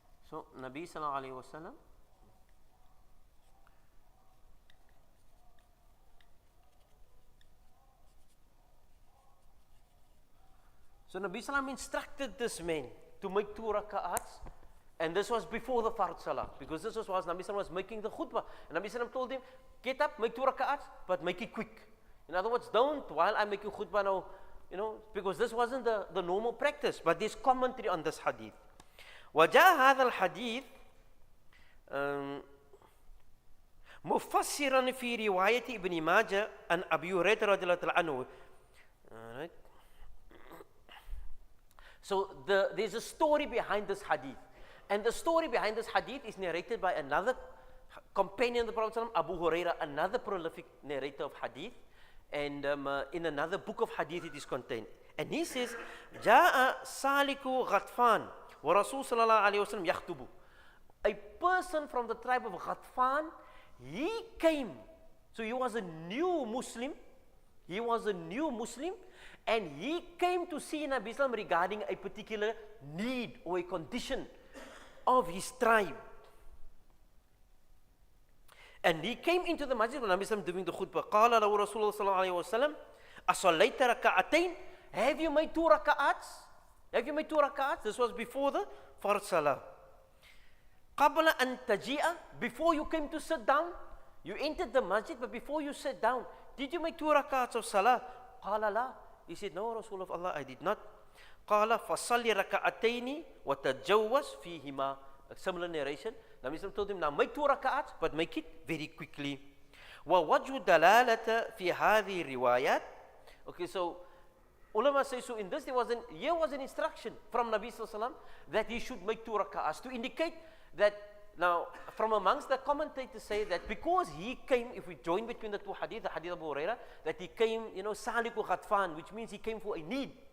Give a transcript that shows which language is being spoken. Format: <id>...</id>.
<en>So, Nabi Sallallahu Alaihi Wasallam, so Nabi Sallam instructed this man to make 2 raka'ats, and this was before the Fard Salah, because this was Nabi Sallam was making the khutbah, and Nabi Sallam told him, get up, make 2 raka'ats, but make it quick. In other words, don't, while I'm making khutbah now, because this wasn't the normal practice, but there's commentary on this hadith.</en> <ar>وجاء هذا الحديث مفسرا في رواية ابن ماجه عن أبي هريرة رضي الله عنه.</ar> <en>Alright. So there's a story behind this hadith. And the story behind this hadith is narrated by another companion of the Prophet Abu Hurairah, another prolific narrator of hadith. And in another book of hadith it is contained. And he says,</en> <ar>جاء سالك غطفان ورسول صلى الله عليه وسلم يخطب.</ar> <en>A person from the tribe of Ghatfan, he came. So he was a new Muslim, He was a new Muslim, and he came to see Nabi Sallam regarding a particular need or a condition of his tribe. And he came into the masjid when Nabi Sallam doing the khutbah.</en> <ar>قال له رسول الله صلى الله عليه وسلم أصليت ركعتين?</ar> <en>Have you made 2 raka'ats? Have you made 2 raka'ats? This was before the Fard Salah.</en> <ar>قبل أن تجيء?</ar> <en>Before you came to sit down, you entered the masjid, but before you sat down, did you make 2 raka'ats of salah?</en> <ar>قال لا.</ar> <en>He said, no, Rasul of Allah, I did not.</en> <ar>قال فصلي ركعتين وتجوز فيهما.</ar> <en>A similar narration. Nabi Sallam told him, now make 2 raka'ats, but make it very quickly.</en> <ar>ووجه دلالة في هذه الروايات.</ar> <en>Okay, so ulama say, so in this here was an instruction from Nabi Sallam that he should make 2 raka'ats to indicate that. Now, from amongst the commentators say that because he came, if we join between the 2 hadith, the hadith of Abu Hurairah, that he came, Saliku Ghatfan, which means he came for a need.</en>